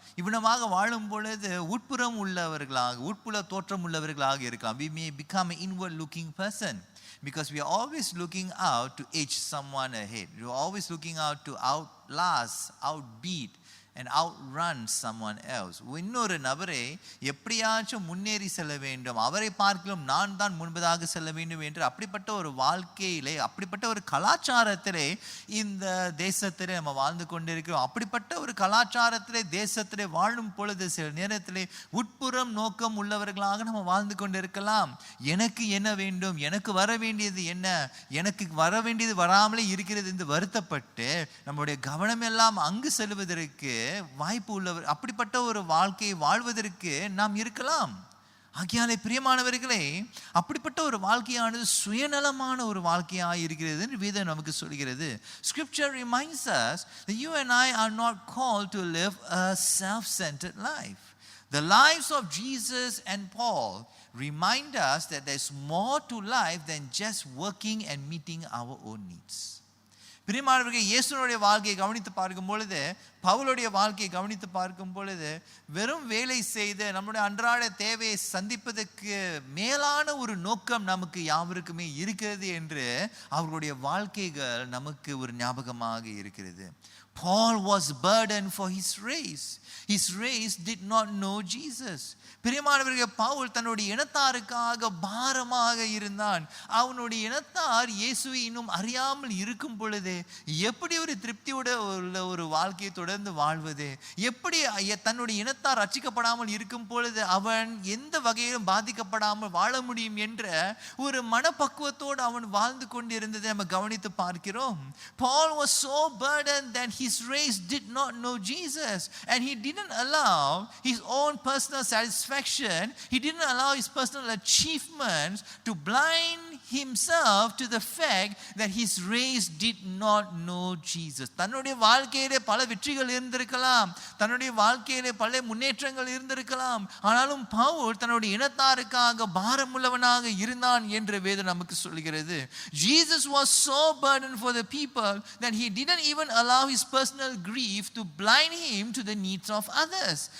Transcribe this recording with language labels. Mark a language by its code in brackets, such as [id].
[ta] இவ்விதமாக வாழும் பொழுது உட்புற தோற்றம் உள்ளவர்களாக இருக்கலாம். [en] We may become an inward looking person because we are always looking out to edge someone ahead. We are always looking out to outlast, outbeat and outrun someone else. [ta] இன்னொரு நபரை எப்படியாச்சும் முன்னேறி செல்ல வேண்டும், அவரை பார்க்கலாம் நான் தான் முன்பதாக செல்ல வேண்டும் என்று அப்படிப்பட்ட ஒரு வாழ்க்கையிலே, அப்படிப்பட்ட ஒரு கலாச்சாரத்திலே இந்த தேசத்திலே நம்ம வாழ்ந்து கொண்டிருக்கிறோம். அப்படிப்பட்ட ஒரு கலாச்சாரத்திலே தேசத்திலே வாழும் பொழுது சில நேரத்திலே உட்புறம் நோக்கம் உள்ளவர்களாக நம்ம வாழ்ந்து கொண்டிருக்கலாம். எனக்கு என்ன வேண்டும், எனக்கு வர வேண்டியது என்ன, எனக்கு வர வேண்டியது வராமலே இருக்கிறது என்று வருத்தப்பட்டு நம்முடைய கவனம் எல்லாம் அங்கு செல்வதற்கு வாய்ப்பு உள்ளவர். அப்படிப்பட்ட ஒரு வாழ்க்கையை வாழ்வதற்கு நாம் இருக்கலாம். ஆகையாலே பிரியமானவர்களே, அப்படிப்பட்ட ஒரு வாழ்க்கையானது சுயநலமான ஒரு வாழ்க்கையாக இருக்கிறது என்று வேதம் நமக்கு சொல்கிறது. [en] Scripture reminds us that you and I are not called to live a self-centered life. The lives of Jesus and Paul remind us that there's more to life than just working and meeting our own needs. [ta] பிரியமானவர்கள், இயேசுனுடைய வாழ்க்கையை கவனித்து பார்க்கும் பொழுது, பவுலுடைய வாழ்க்கையை கவனித்து பார்க்கும் பொழுது, வெறும் வேலை செய்து நம்முடைய அன்றாட தேவையை சந்திப்பதற்கு மேலான ஒரு நோக்கம் நமக்கு யாவருக்குமே இருக்கிறது என்று அவர்களுடைய வாழ்க்கைகள் நமக்கு ஒரு ஞாபகமாக இருக்கிறது. [en] Paul was burdened for his race. His race did not know Jesus. [ta] பிரியமானவர்களே, பவுல் தன்னுடைய இனத்தாருக்காக பாரமாக இருந்தான். அவனுடைய இனத்தார் இயேசுவை இன்னும் அறியாமல் இருக்கும் பொழுது எப்படி ஒரு திருப்தியோட ஒரு வாழ்க்கையை தொடர்ந்து வாழ்வது, எப்படி தன்னுடைய இனத்தார் ரட்சிக்கப்படாமல் இருக்கும் பொழுது அவன் எந்த வகையிலும் பாதிக்கப்படாமல் வாழ முடியும் என்ற ஒரு மனப்பக்குவத்தோடு அவன் வாழ்ந்து கொண்டிருந்ததை நம்ம கவனித்து பார்க்கிறோம். [en] Paul was so burdened that his race did not know Jesus, and he didn't allow his own personal satisfaction, he didn't allow his personal achievements to blind himself to the fact that his race did not know Jesus. [ta] தன்னுடைய வாழ்க்கையிலே பல வெற்றிகள் இருந்திருக்கலாம், தன்னுடைய வாழ்க்கையிலே பல முன்னேற்றங்கள் இருந்திருக்கலாம், ஆனாலும் பவுல் தன்னுடைய இனத்தாருக்காக பாரமுள்ளவனாக இருந்தான் என்று வேதம் நமக்கு சொல்கிறது. [en] Jesus was so burdened for the people that he didn't even allow his personal grief to blind him to the needs of others.